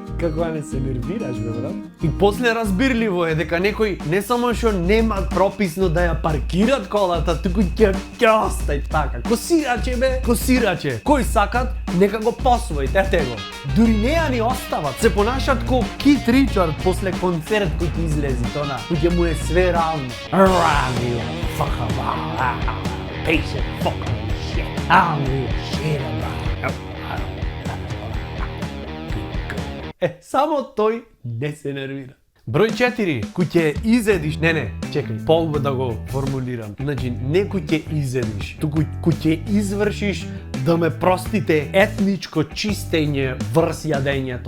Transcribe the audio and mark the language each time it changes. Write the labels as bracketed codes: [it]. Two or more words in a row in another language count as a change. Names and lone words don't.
[mk] Како не се нервираш, бе, брат? И после разбирливо е дека некој не само што нема прописно да ја паркират колата, туку ќе остај така. Косираче, бе, косираче. Кој сакат, нека го посвојат, ете го. Дури не ја ни остават, се понашат ко Кит Ричард после концерт кој ќе излези тона, кој ќе му е све равно. Равно, [en] fuck about, piece of fucking shit. Равно, shit about. [mk] Само тој не се нервира. Број 4, кој ќе изедиш, не, чекај, полго да го формулирам. Значи, не кој ќе изедиш, туку кој ќе извршиш, да ме простите, етничко чистење врз јадењето.